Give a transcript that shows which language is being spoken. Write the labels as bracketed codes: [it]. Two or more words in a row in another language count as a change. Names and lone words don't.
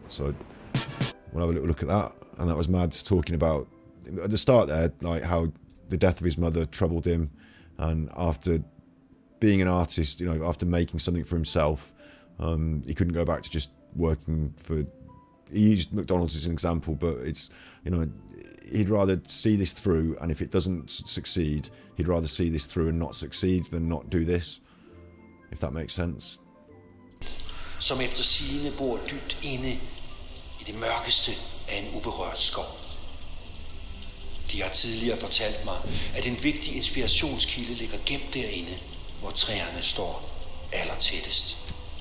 [en] So we'll have a little look at that. And that was Mads talking about, at the start there, like how the death of his mother troubled him, and after being an artist, after making something for himself, he couldn't go back to just working for. He used McDonald's as an example, but it's, he'd rather see this through, and if it doesn't succeed, he'd rather see this through and not succeed than not do this, if that makes sense. [da] Som efter sigende bor dybt inde i det mørkeste af en uberørt skov. De har tidligere fortalt mig, at en vigtig inspirationskilde ligger gemt derinde, hvor træerne står allertættest.